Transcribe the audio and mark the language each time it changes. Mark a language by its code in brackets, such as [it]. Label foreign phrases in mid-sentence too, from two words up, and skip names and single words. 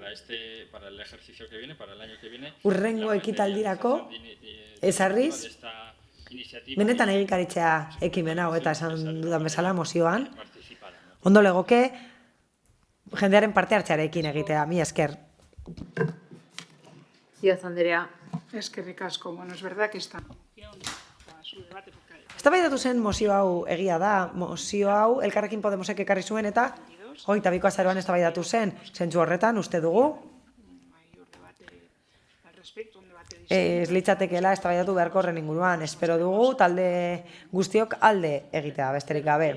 [eu] Hurrengo ekitaldirako ezarriz, benetan egikaritzea ekimen hau eta esan dudan bezala mozioan, ondo legoke jendearen parte hartzearekin egitea, mila esker. Díaz Andrea. Eskerrik asko. [es] Bueno, es verdad que está. [eu] Eztabaidatu zen mozio hau egia da, mozio hau Elkarrekin Podemosek ekarri zuen eta 22 azaroan eztabaidatu zen, zentzu horretan uste dugu ez litzatekeela eztabaidatu beharko horren inguruan, espero dugu talde guztiok alde egitea besterik gabe.